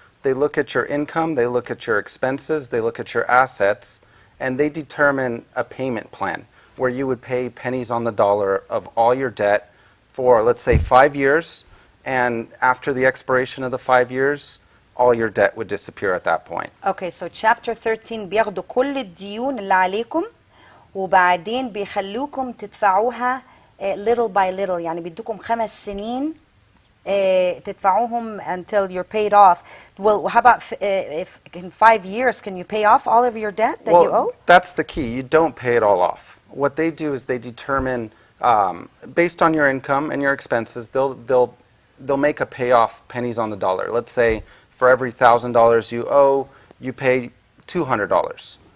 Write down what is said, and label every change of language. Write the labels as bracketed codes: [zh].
[en] They look at your income, they look at your expenses, they look at your assets, and they determine a payment plan where you would pay pennies on the dollar of all your debt for, let's say, 5 years, and after the expiration of the 5 years, all your debt would disappear at that point. Okay, so [ar] chapter 13 بياخدوا كل الديون اللي عليكم وبعدين بيخلوكم تدفعوها [en] little by little، [ar] يعني بيدوكم 5 سنين تدفعوهم [en] until you're paid off. Well, how about if in 5 years can you pay off all of your debt that you owe? That's the key. You don't pay it all off. What they do is they determine, based on your income and your expenses, they'll make a payoff pennies on the dollar. Let's say for every $1,000 you owe, you pay $200.